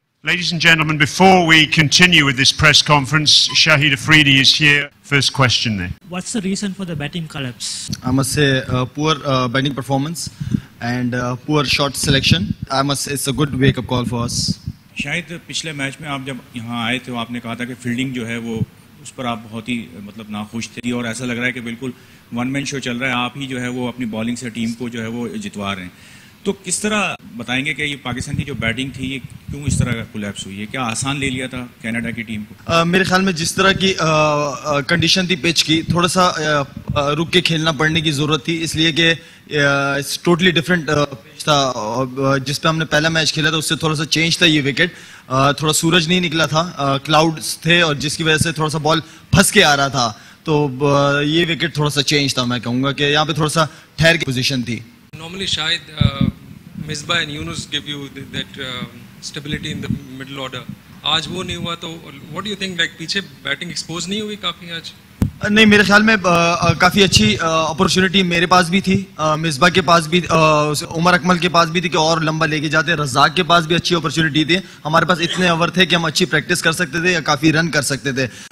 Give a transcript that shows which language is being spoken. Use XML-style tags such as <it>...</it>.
<en>Ladies and gentlemen, before we continue with this press conference, Shahid Afridi is here. First question there. What's the reason for the batting collapse? I must say poor batting performance and poor shot selection. I must say it's a good wake-up call for us.</en> <ur>شاید پچھلے match میں آپ جب یہاں آئے تھے آپ نے کہا تھا کہ فیلڈنگ جو ہے وہ اس پر آپ بہت ہی مطلب ناخوش تھے اور ایسا لگ رہا ہے کہ بالکل ون مین شو چل رہا ہے, آپ ہی جو ہے وہ اپنی بالنگ سے ٹیم کو جو ہے وہ جتوا رہے ہیں. تو کس طرح بتائیں گے کہ یہ پاکستان کی جو بیٹنگ تھی یہ کیوں اس طرح کا کولیپس ہوئی ہے؟ کیا آسان لے لیا تھا کینیڈا کی ٹیم کو؟ میرے خیال میں جس طرح کی کنڈیشن تھی پچ کی, تھوڑا سا رک کے کھیلنا پڑنے کی ضرورت تھی, اس لیے کہ ٹوٹلی ڈفرینٹ پچ تھا. جس پہ ہم نے پہلا میچ کھیلا تھا اس سے تھوڑا سا چینج تھا یہ وکٹ. تھوڑا سورج نہیں نکلا تھا, کلاؤڈس تھے اور جس کی وجہ سے تھوڑا سا بال پھنس کے آ رہا تھا. تو یہ وکٹ تھوڑا سا چینج تھا. میں کہوں گا کہ یہاں پہ تھوڑا سا ٹھہر کی پوزیشن تھی.</ur> <en>Normally شاید Misbah and Yunus give you that stability in the middle order.</en> <ur>آج وہ نہیں ہوا تو</ur> <en>what do you think, like</en> <ur>پیچھے بیٹنگ ایکسپوز نہیں ہوئی کافی آج؟ نہیں, میرے خیال میں کافی اچھی اپرچونٹی میرے پاس بھی تھی, مصباح کے پاس بھی, عمر اکمل کے پاس بھی تھی کہ اور لمبا لے کے جاتے. رزاق کے پاس بھی اچھی اپرچونٹی تھی. ہمارے پاس اتنے اوور تھے کہ ہم اچھی پریکٹس کر سکتے تھے یا کافی رن کر سکتے تھے.</ur>